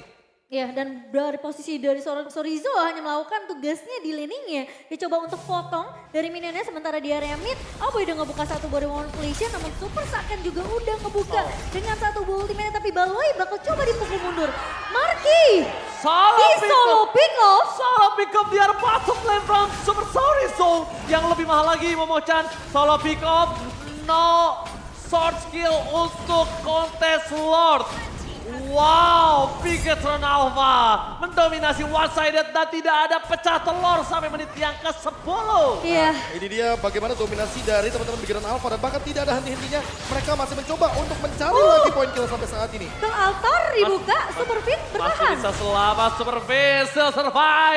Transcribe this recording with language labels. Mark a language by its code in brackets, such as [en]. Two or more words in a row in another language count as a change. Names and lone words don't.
[id] Ya, dan dari posisi dari seorang Sorizo hanya melakukan tugasnya di laningnya. Dia coba untuk potong dari minionnya sementara di area mid. Aboy udah ngebuka satu [en] body manipulation, [id] namun Super Saiyan juga udah ngebuka dengan satu ultimate. Tapi Baloi bakal coba dipukul mundur. Marky! Di [en] solo pick off. Solo pick off [id] di arah [en] bottom lane from Super Sorizo. [id] Yang lebih mahal lagi Momochan. [en] Solo pick off, no sword skill [id] untuk kontes [en] Lord. [id] Wow, Bigetron Alpha mendominasi one-sided dan tidak ada pecah telur sampai menit yang ke-10. Iya. Ini dia bagaimana dominasi dari teman-teman Bigetron Alpha dan bahkan tidak ada henti-hentinya. Mereka masih mencoba untuk mencari lagi poin kill sampai saat ini. Ke altar dibuka, Super Fit Masih bertahan. bisa selamat, Super Beast survive.